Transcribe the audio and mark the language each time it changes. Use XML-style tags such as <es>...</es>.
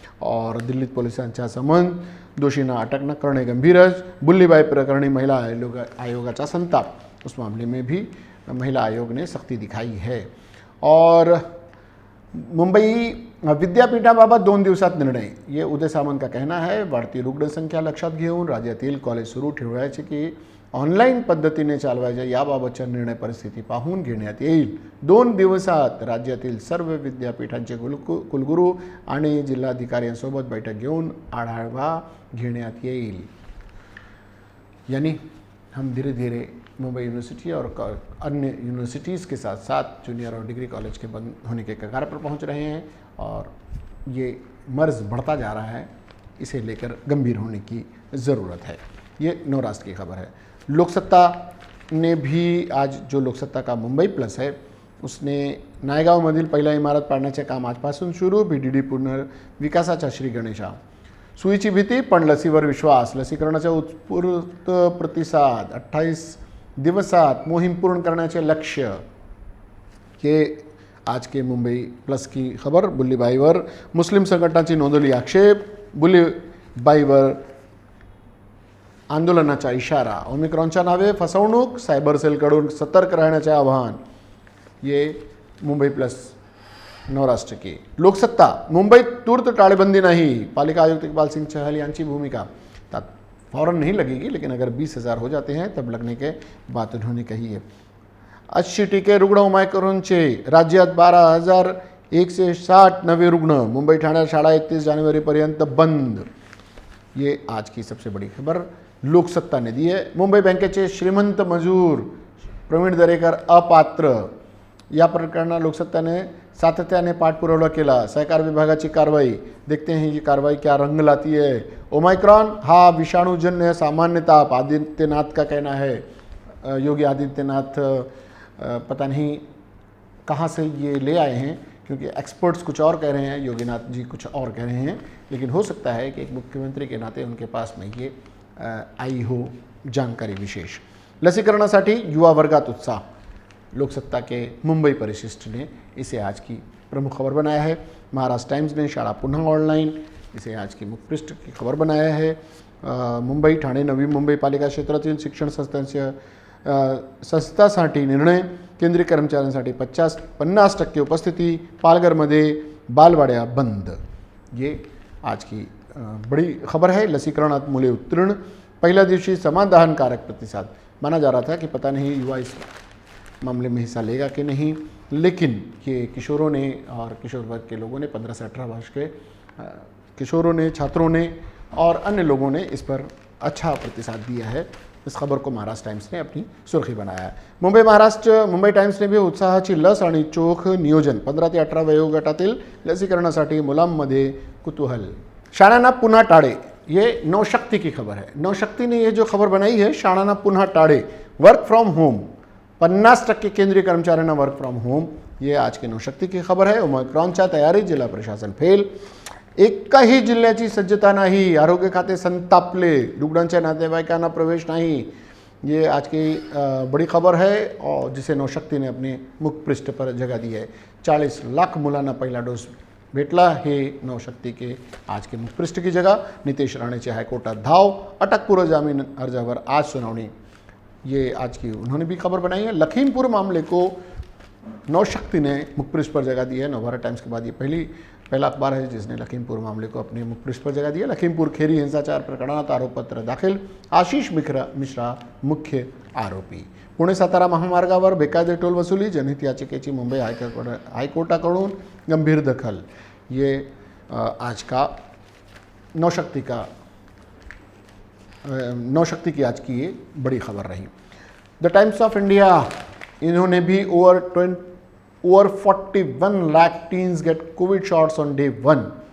<mr>और दिल्लीत पोलिसांच्या संबंध, दोषींना अटक न करणे गंभीरच, बुल्लीबाई प्रकरणी महिला आयोगाचा संताप,</mr> <hi>उस मामले में भी महिला आयोग ने सख्ती दिखाई है। और</hi> <mr>मुंबई विद्यापीठाबाबत 2 दिवसात निर्णय,</mr> <hi>ये उदय सामंत का कहना है।</hi> <mr>वाढती रुग्णसंख्या लक्षात घेऊन राज्यातील कॉलेज सुरू ठेवायचे की ऑनलाईन पद्धतीने चालवायचे याबाबतचा निर्णय परिस्थिती पाहून घेण्यात येईल। 2 दिवसात राज्यातील सर्व विद्यापीठांचे कुलगुरू आणि जिल्हाधिकाऱ्यांसोबत बैठक घेऊन आढावा घेण्यात येईल।</mr> <hi>यानी हम धीरे धीरे मुंबई यूनिवर्सिटी और अन्य यूनिवर्सिटीज़ के साथ साथ जूनियर और डिग्री कॉलेज के बंद होने के कगार पर पहुंच रहे हैं, और ये मर्ज बढ़ता जा रहा है, इसे लेकर गंभीर होने की ज़रूरत है। ये नवराष्ट्र की खबर है। लोकसत्ता ने भी आज, जो लोकसत्ता का मुंबई प्लस है, उसने</hi> <mr>नायगावमधील पहिला इमारत पाडण्याचे काम आजपासून सुरू, BDD पुनर्विकासाचा श्री गणेशा, सुईची भीती पण लसीवर विश्वास. लसीकरणाचा उत्स्फूर्त प्रतिसाद. 28 दिवसात मोहीम पूर्ण करण्याचे लक्ष्य.</mr> <hi>ये आज के मुंबई प्लस की खबर.</hi> <mr>बुल्लीबाईवर मुस्लिम संघटनांची नोंदवली आक्षेप. बुल्लीबाईवर आंदोलनाचा इशारा. ओमिक्रॉनच्या नावे फसवणूक. सायबर सेलकडून सतर्क राहण्याचे आवाहन.</mr> <hi>ये मुंबई प्लस नवराष्ट्र की. लोकसत्ता.</hi> <mr>मुंबईत तूर्त टाळेबंदी</mr> <hi>नहीं.</hi> <mr>पालिका आयुक्त इकबाल सिंह चहल यांची भूमिका.</mr> <hi>फौरन नहीं लगेगी, लेकिन अगर 20,000 हो जाते हैं तब लगने के बात उन्होंने कही है.</hi> <mr>80% रुग्ण ओमायक्रॉनचे. राज्यात 12,160 नवे रुग्ण. मुंबई ठाणे शाळा 31 जानेवारीपर्यंत बंद.</mr> <hi>ये आज की सबसे बड़ी खबर लोकसत्ता ने दी है.</hi> <mr>मुंबई बँकेचे श्रीमंत मजूर प्रवीण दरेकर अपात्र. या प्रकरणात लोकसत्ताने सातत्याने पाठपुरावा केला. सहकार विभागाची कारवाई.</mr> <hi>देखते हैं ये कार्रवाई क्या रंग लाती है.</hi> <mr>ओमाइक्रॉन हा विषाणुजन्य सामान्य ताप.</mr> <hi>आदित्यनाथ का कहना है. योगी आदित्यनाथ पता नहीं कहाँ से ये ले आए हैं, क्योंकि एक्सपर्ट्स कुछ और कह रहे हैं, योगीनाथ जी कुछ और कह रहे हैं, लेकिन हो सकता है कि एक मुख्यमंत्री के नाते उनके पास में ये आई हो जानकारी विशेष.</hi> <mr>लसीकरणासाठी युवा वर्गात उत्साह.</mr> <hi>लोकसत्ता के मुंबई परिशिष्ट ने इसे आज की प्रमुख खबर बनाया है. महाराष्ट्र टाइम्स ने</hi> <mr>शाळा पुन्हा ऑनलाइन</mr> <hi>इसे आज की मुख्य पृष्ठ की खबर बनाया है.</hi> <mr>मुंबई ठाणे नवी मुंबई पालिका क्षेत्रातील शिक्षण संस्थांसाठी निर्णय. केंद्रीय कर्मचाऱ्यांसाठी 50% उपस्थिती. पालघरमध्ये बालवाड्या बंद.</mr> <hi>ये आज की बड़ी खबर है.</hi> <mr>लसीकरणात मुले उत्तीर्ण. पहल्या दिवशी समाधानकारक प्रतिसाद.</mr> <hi>माना जा रहा था कि पता नहीं युवा इस मामले में हिस्सा लेगा कि नहीं, लेकिन ये किशोरों ने और किशोर वर्ग के लोगों ने 15 से 18 वर्ष के किशोरों ने, छात्रों ने और अन्य लोगों ने इस पर अच्छा प्रतिसाद दिया है. इस खबर को महाराष्ट्र टाइम्स ने अपनी सुर्खी बनाया है.</hi> <mr>मुंबई टाइम्स</mr> <hi>ने भी</hi> <mr>उत्साहाची लस आणि चोख नियोजन. 15 ते 18 वयोगटातील लसीकरणासाठी मुलांमध्ये कुतूहल. शाळांना पुन्हा टाळे.</mr> <hi>ये नवशक्ति की खबर है. नवशक्ति ने ये जो खबर बनाई है,</hi> <mr>शाळांना पुन्हा टाळे.</mr> <hi>Work from home.</hi> <mr>50% केंद्रीय कर्मचाऱ्यांना वर्क फ्रॉम होम.</mr> <hi>ये आज की नवशक्ति की खबर है.</hi> <mr>ओमिक्रॉनच्या तयारीत जिल्हा प्रशासन फेल. एकही जिल्ह्याची सज्जता नाही. आरोग्य खाते संतापले. रुग्णांच्या नातेवाईकांना प्रवेश</mr> <hi>नहीं. ये आज की बड़ी खबर है और जिसे नवशक्ति ने अपने मुख पृष्ठ पर जगह दी है.</hi> <mr>40 लाख मुलांना पहिला डोस भेटला.</mr> <hi>हे नवशक्ति के आज के मुख पृष्ठ की जगह.</hi> <mr>नितेश राणेची हाईकोर्टात धाव. अटकपूर्व जामीन अर्जावर आज सुनावणी.</mr> <hi>ये आज की उन्होंने भी खबर बनाई है. लखीमपुर मामले को नवशक्ति ने मुखपृष्ठ पर जगह दी है. नवभारत टाइम्स के बाद ये पहला अखबार है जिसने लखीमपुर मामले को अपने मुखपृष्ठ पर जगह दी है.</hi> <mr>लखीमपुर खेरी हिंसाचार प्रकरणात आरोपपत्र दाखल. आशीष मिश्रा मुख्य आरोपी. पुणे सातारा महामार्गावर बेकायदे टोल वसुली. जनहित याचिकेची मुंबई हाईकोर्टाकडून गंभीर दखल.</mr> <hi>ये आज का नवशक्ति की आज की ये बड़ी खबर रही.</hi> <en>the Times of India,</en> <hi>इन्होंने भी</hi> <en>Over 41 lakh teens get Covid shots on day 1.</en>